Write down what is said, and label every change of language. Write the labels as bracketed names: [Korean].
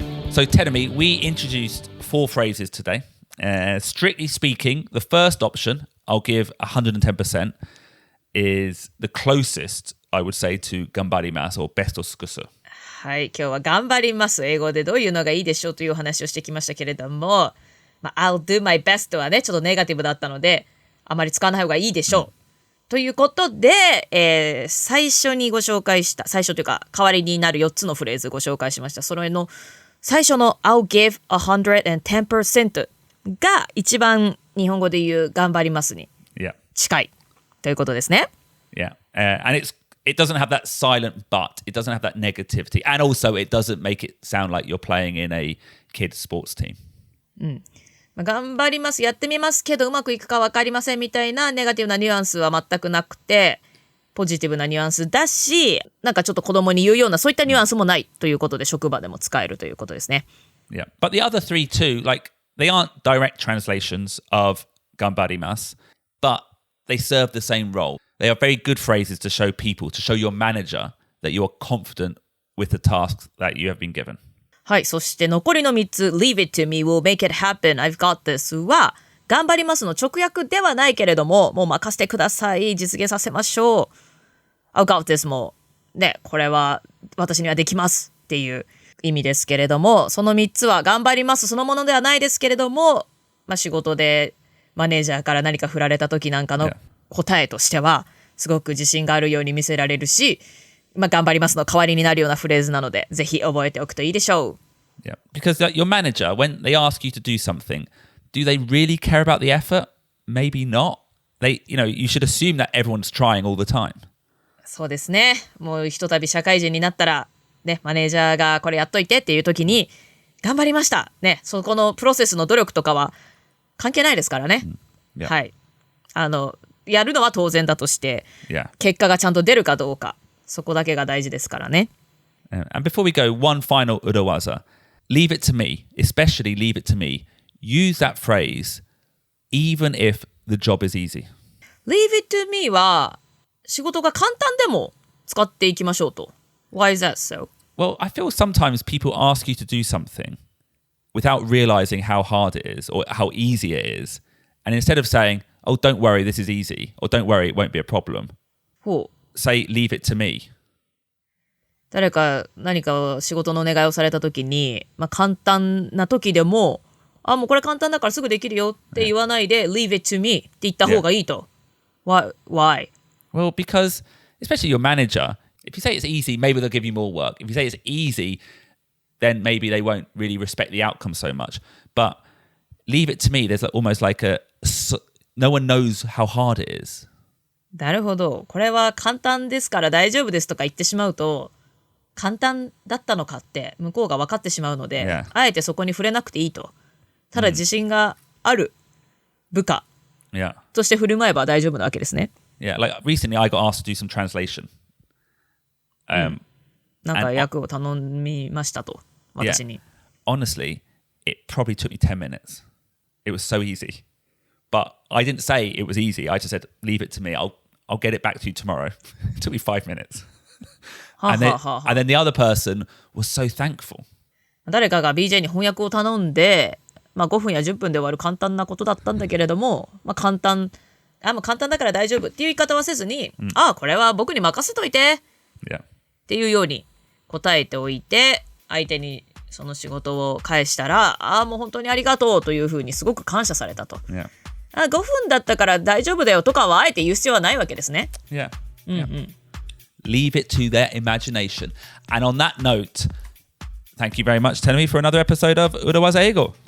[English] So, Tenemy, we introduced 4 phrases today. Strictly speaking, the first option, I'll give 110%, is the closest, I would say, to [Japanese] 頑張ります [English] or [Japanese] ベストを尽くす。はい、今日は頑張ります。英語でどういうのがいいでしょうというお話をしてきましたけれども、まあ、 [English] I'll do my best [Japanese] はね、ちょっとネガティブだったので、あまり使わない方がいいでしょう。ということで、最初にご紹介した、最初というか、代わりになる4つのフレーズご紹介しました。それの最初の [English] I'll give 110% [Japanese] が一番日本語で言う頑張りますに近いということですね。 [English] Yeah. And it doesn't have that silent but. It doesn't have that negativity. And also it doesn't make it sound like you're playing in a kids sports team. [Japanese] 頑張ります、やってみますけどうまくいくか分かりませんみたいなネガティブなニュアンスは全くなくて、ポジティブなニュアンスだし、なんかちょっと子供に言うようなそういったニュアンスもないということで職場でも使えるということですね。 [English] Yeah. But the other 3 too, like they aren't direct translations of [Japanese] 頑張ります, [English] but they serve the same role. They are very good phrases to show people, to show your manager that you're confident with the tasks that you have been given. [Japanese] はい、そして残りの3つ [English] Leave it to me, we'll make it happen, I've got this [Japanese] は頑張りますの直訳ではないけれども、もう任せてください、実現させましょう。 [English] I've got this [Japanese] もね、これは私にはできますっていう意味ですけれども、その3つは頑張りますそのものではないですけれども、まあ、仕事でマネージャーから何か振られた時なんかの答えとしてはすごく自信があるように見せられるし、まあ、頑張りますの代わりになるようなフレーズなので、ぜひ覚えておくといいでしょう。 [English] Yeah, because your manager, when they ask you to do something, do they really care about the effort? Maybe not. You should assume that everyone's trying all the time. [Japanese] そうですね。もうひとたび社会人になったら、ね、マネージャーがこれやっといてっていう時に、頑張りました。ね、そこのプロセスの努力とかは関係ないですからね。 [English] Yeah. [Japanese] はい。やるのは当然だとして、 [English] Yeah. [Japanese] 結果がちゃんと出るかどうか、そこだけが大事ですからね。 [English] And before we go, one final urawaza. Leave it to me, especially leave it to me. Use that phrase, even if the job is easy. Leave it to me [Japanese] は仕事が簡単でも使っていきましょうと。 [English] Why is that so? Well, I feel sometimes people ask you to do something without realizing how hard it is or how easy it is. And instead of saying, oh, don't worry, this is easy, or don't worry, it won't be a problem, [Japanese] ほう。 [English] say, leave it to me. [Japanese] 誰か何か仕事のお願いをされた時に、まあ、簡単な時でも、あ、もうこれ簡単だからすぐできるよって言わないで、 [English] leave it to me [Japanese] って言った方がいいと。 [English] Why? Well, because especially your manager, If you say it's easy, maybe they'll give you more work. If you say it's easy, then maybe they won't really respect the outcome so much. But leave it to me, there's almost like no one knows how hard it is. [Japanese] なるほど。これは簡単ですから大丈夫ですとか言ってしまうと、簡単だったのかって向こうが分かってしまうので、 [English] Yeah. [Japanese] あえてそこに触れなくていいと。ただ自信がある部下 [English] Yeah. [Japanese] として振る舞えば大丈夫なわけですね。 [English] Yeah, like recently I got asked to do some translation. [Japanese] なんか訳を頼みましたと、私に。 [English] Honestly, it probably took me 10 minutes. It was so easy. But I didn't say it was easy. I just said, leave it to me. I'll get it back to you tomorrow. It took me 5 minutes. and then the other person was so thankful. [Japanese] 誰かが BJ に翻訳を頼んで、5分や10分で終わる簡単なことだったんだけれども、簡単だから大丈夫っていう言い方はせずに、これは僕に任せといて、っていうように答えておいて、相手にその仕事を返したら、もう本当にありがとうというふうにすごく感謝されたと。 5分だったから大丈夫だよとかはあえて言う必要はないわけですね。 [English] Leave it to their imagination. And on that note, thank you very much, Tenemi, for another episode of 裏技英語。